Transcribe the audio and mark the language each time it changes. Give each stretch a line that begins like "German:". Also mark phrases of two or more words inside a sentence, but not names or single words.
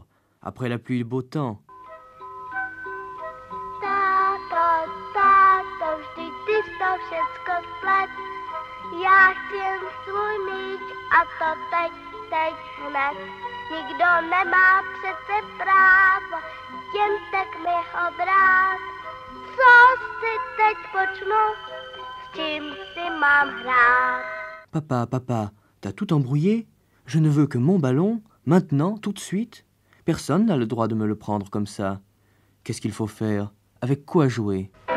French: Après la pluie, le beau temps.
Czech: Táto, vždyť ty jsi to všecko splet. Já chtěl svůj míč a to teď hned. Nikdo nemá přece právo jen tak mi ho brát. Co si teď počnu, s čím si mám hrát?
French: Papa, t'as tout embrouillé? Je ne veux que mon ballon, maintenant, tout de suite. Personne n'a le droit de me le prendre comme ça. Qu'est-ce qu'il faut faire? Avec quoi jouer?